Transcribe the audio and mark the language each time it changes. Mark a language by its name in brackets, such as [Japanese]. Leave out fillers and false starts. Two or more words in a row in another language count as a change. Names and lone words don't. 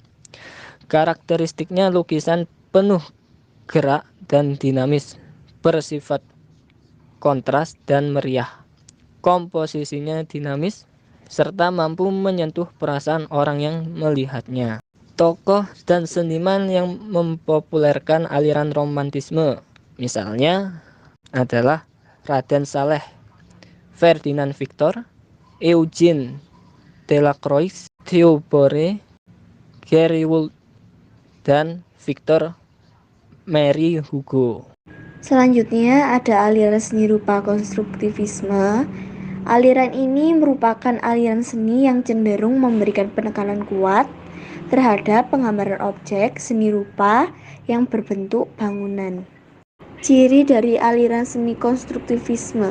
[Indonesian] Karakteristiknya lukisan penuh gerak dan dinamis, bersifat kontras dan meriah. Komposisinya dinamis, serta mampu menyentuh perasaan orang yang melihatnya. Tokoh dan seniman yang mempopulerkan aliran romantisme, misalnya adalah Raden Saleh, Ferdinand Victor, Eugene Delacroix, Theobald Géricault, dan Victor Marie Hugo. Selanjutnya ada aliran seni rupa konstruktivisme. Aliran ini merupakan aliran seni yang cenderung memberikan penekanan kuat terhadap penggambaran objek seni rupa yang berbentuk bangunan. Ciri dari aliran seni konstruktivisme.